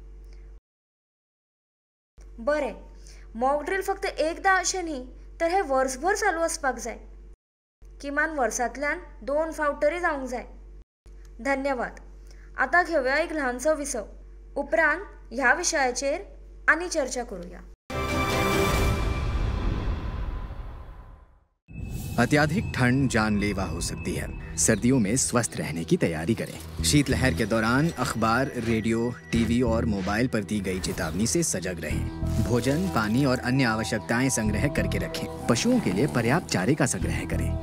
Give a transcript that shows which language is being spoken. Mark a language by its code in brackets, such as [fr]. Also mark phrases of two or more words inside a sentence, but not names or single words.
[kok] बरें, [en] mock drill [kok] फक्त एकदां अशें न्ही तर हें वर्सभर चालू आसपाक जाय. किमान वर्सांतल्यान 2 फावट तरी जावंक जाय. धन्यवाद. आतां घेवया एक ल्हानसो विसव. उपरांत ह्या विशयाचेर आनी चर्चा करूया. [hi] अत्यधिक ठंड जानलेवा हो सकती है. सर्दियों में स्वस्थ रहने की तैयारी करें. शीतलहर के दौरान अखबार, रेडियो, टीवी और मोबाइल पर दी गई चेतावनी से सजग रहें. भोजन, पानी और अन्य आवश्यकताएं संग्रह करके रखें. पशुओं के लिए पर्याप्त चारे का संग्रह करें.